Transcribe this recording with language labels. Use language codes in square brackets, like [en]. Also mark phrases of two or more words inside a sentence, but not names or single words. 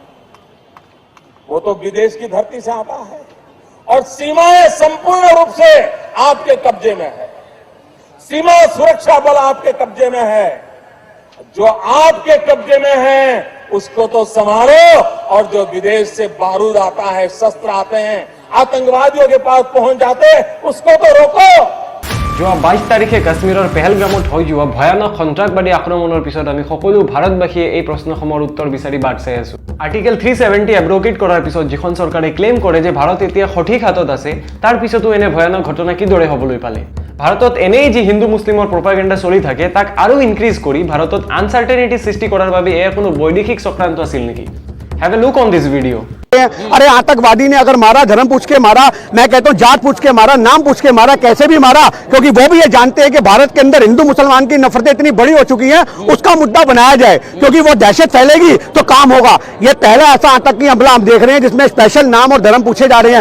[hi] वो तो विदेश की धरती से आता है और सीमाएं संपूर्ण रूप से आपके कब्जे में है। सीमा सुरक्षा बल आपके कब्जे में है। जो आपके कब्जे में है उसको तो संभालो, और जो विदेश से बारूद आता है, शस्त्र आते हैं, आतंकवादियों के पास पहुंच जाते हैं, उसको तो रोको। [as] যোৱা 22 তাৰিখে কাশ্মীৰৰ পেহেলগামত হৈ যোৱা ভয়ানক সন্ত্ৰাসবাদী আক্ৰমণৰ পিছত আমি সকলো ভাৰতবাসীয়ে এই প্ৰশ্নসমূহৰ উত্তৰ বিচাৰি বাট চাই আছো। আৰ্টিকেল 370 এব্ৰগেট কৰাৰ পিছত যিখন চৰকাৰে ক্লেইম কৰে যে ভাৰত এতিয়া সঠিক হাতত আছে, তাৰ পিছতো এনে ভয়ানক ঘটনা কিদৰে হ'বলৈ পালে? ভাৰতত এনেই যি হিন্দু মুছলিমৰ প্ৰপাগাণ্ডা চলি থাকে তাক আৰু ইনক্ৰিজ কৰি ভাৰতত আনসাৰ্টেনিটি সৃষ্টি কৰাৰ বাবে এয়া কোনো বৈদেশিক চক্ৰান্ত আছিল নেকি? [en] Have a look on this video. [hi] अरे आतंकवादी ने अगर मारा, धर्म पूछ के मारा, मैं कहता हूं जात पूछ के मारा, नाम पूछ के मारा, कैसे भी मारा, क्योंकि वो भी ये जानते हैं कि भारत के अंदर हिंदू मुसलमान की नफरतें इतनी बड़ी हो चुकी हैं, उसका मुद्दा बनाया जाए, क्योंकि वो दहशत फैलेगी तो काम होगा। ये पहला ऐसा आतंकी हमला हम देख रहे हैं जिसमें स्पेशल नाम और धर्म पूछे जा रहे हैं।